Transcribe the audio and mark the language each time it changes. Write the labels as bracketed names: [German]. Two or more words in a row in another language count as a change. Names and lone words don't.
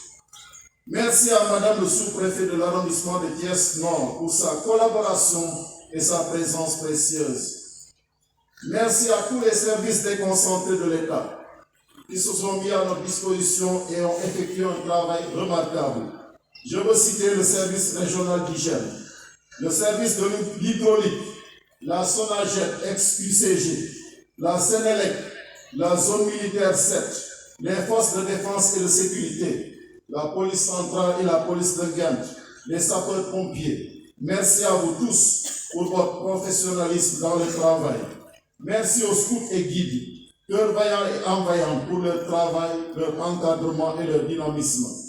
[French] Merci à Madame le sous-préfet de l'arrondissement de Thiès-Nord pour sa collaboration et sa présence précieuse. Merci à tous les services déconcentrés de l'État qui se sont mis à notre disposition et ont effectué un travail remarquable. Je veux citer le service régional d'hygiène, le service de l'hydraulique, la Sonaget ex-UCG, la Sénélec, la zone militaire 7, les forces de défense et de sécurité, la police centrale et la police de Ghent, les sapeurs-pompiers. Merci à vous tous pour votre professionnalisme dans le travail. Merci aux scouts et guides, cœurs vaillants et envaillants pour leur travail, leur encadrement et leur dynamisme.